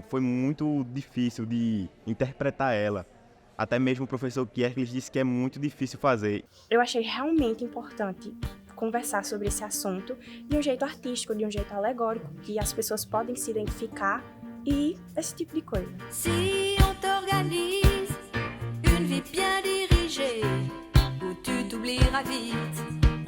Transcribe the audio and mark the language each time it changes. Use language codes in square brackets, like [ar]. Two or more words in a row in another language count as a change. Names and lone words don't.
[pt] Foi muito difícil de interpretar ela. Até mesmo o professor Kierkegaard disse que é muito difícil fazer. Eu achei realmente importante conversar sobre esse assunto de um jeito artístico, de um jeito alegórico, que as pessoas podem se identificar e esse tipo de coisa. [fr] Si on t'organise une vie bien dirigée, où tu t'oublieras vite